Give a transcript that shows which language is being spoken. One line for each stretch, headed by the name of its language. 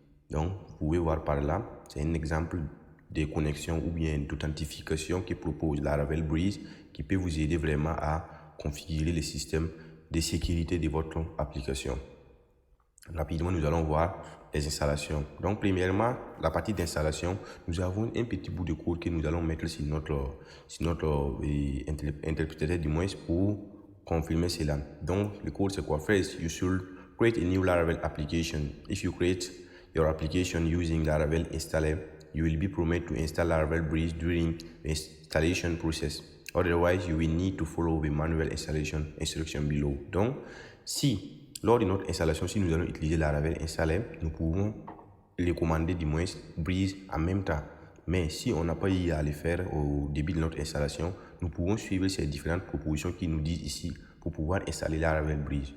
French: Donc, vous pouvez voir par là, c'est un exemple de connexion ou bien d'authentification que propose Laravel Breeze qui peut vous aider vraiment à configurer le système de sécurité de votre application. Rapidement, nous allons voir les installations. Donc, premièrement, la partie d'installation, nous avons un petit bout de code que nous allons mettre sur notre interprétateur du moins pour confirmer cela. Donc, le code, c'est quoi?
English: First, you should create a new Laravel application. If you create your application using Laravel installer, you will be permitted to install Laravel Breeze during the installation process. Otherwise, you will need to follow the manual installation instruction below.
French: Donc, si lors de notre installation, si nous allons utiliser Laravel installer, nous pouvons recommander du moins Breeze en même temps. Mais si on n'a pas eu à le faire au début de notre installation, nous pouvons suivre ces différentes propositions qui nous disent ici pour pouvoir installer Laravel Breeze.